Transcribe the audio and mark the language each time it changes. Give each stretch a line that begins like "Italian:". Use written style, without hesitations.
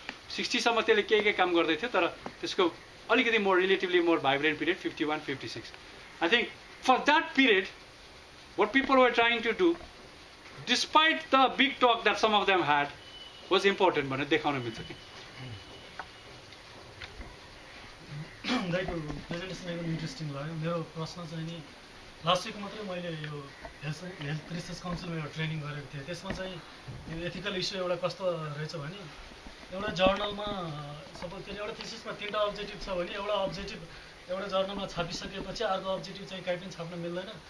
Nepali: 60 सम्म त्यसले के काम गर्दै थियो, तर त्यसको अलिकति
English: relatively more vibrant period
Nepali: 51-56.
English: I think for that period what people were trying to do, despite the big talk that some of them had, was important
Nepali: भनेर देखाउन मिल्छ के. दाइको प्रेजेन्टेसन एकदम इन्ट्रेस्टिङ लाग्यो. मेरो प्रश्न चाहिँ नि लास्ट विक मात्रै मैले यो हेल्थ रिसर्च काउन्सिलमा एउटा ट्रेनिङ गरेको थिएँ. त्यसमा चाहिँ यो एथिकल इस्यु एउटा कस्तो रहेछ भने एउटा जर्नलमा सपोज त्यसले एउटा थिसिसमा 3टा अब्जेक्टिभ छ भने एउटा अब्जेक्टिभ एउटा जर्नलमा छापिसकेपछि अर्को अब्जेक्टिभ चाहिँ कहीँ पनि छाप्न मिल्दैन.